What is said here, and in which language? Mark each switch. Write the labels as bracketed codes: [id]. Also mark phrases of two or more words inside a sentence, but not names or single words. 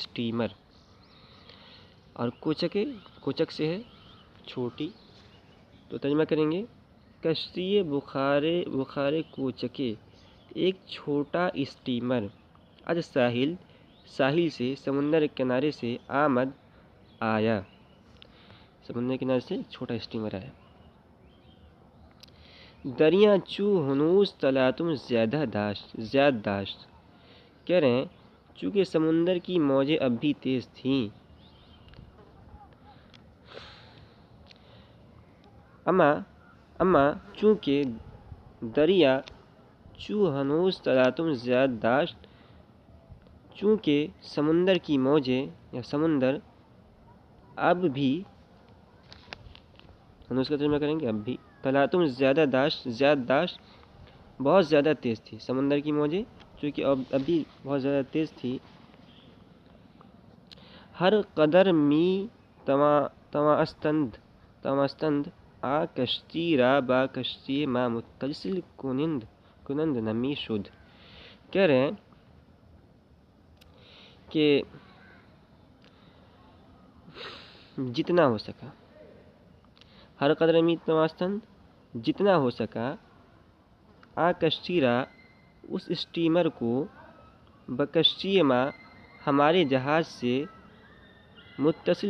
[ur] اسٹیمر، اور کوچکے، کوچک سے ہے چھوٹی، تو ترجمہ کریں گے [fa] کشتی بخار کوچکے، [ur] ایک چھوٹا اسٹیمر، از ساحل سے، سمندر کے کنارے سے، آمد آیا، سمندر کے کنارے سے ایک چھوٹا اسٹیمر آیا۔ [fa] دریا چو ہنوز تلاتم زیاد داشت، [ur] کہہ رہے ہیں چونکہ سمندر کی موجیں اب بھی تیز تھیں، [fa] اما چونکہ دریا چو ہنوز تلاتم زیاد داشت، [ur] چونکہ سمندر کی موجیں یا سمندر اب بھی، ہنوز کا ترجمہ کریں گے اب بھی، [fa] تلاتم زیاد داشت [ur] بہت زیادہ تیز تھی، سمندر کی موجیں چونکہ اب بھی بہت زیادہ تیز تھی۔ [fa] ہر قدر می تواستند آ کشتی را با کشتی ما متصل کنند نمی شد، [ur] کہہ رہے ہیں کہ جتنا ہو سکا، [fa] ہر قدر می تواستند، [ur] جتنا ہو سکا، [fa] آ کشتی را، [ur] اس اسٹیمر کو [fa] بکشتی ما [ur] ہمارے جہاز سے متصل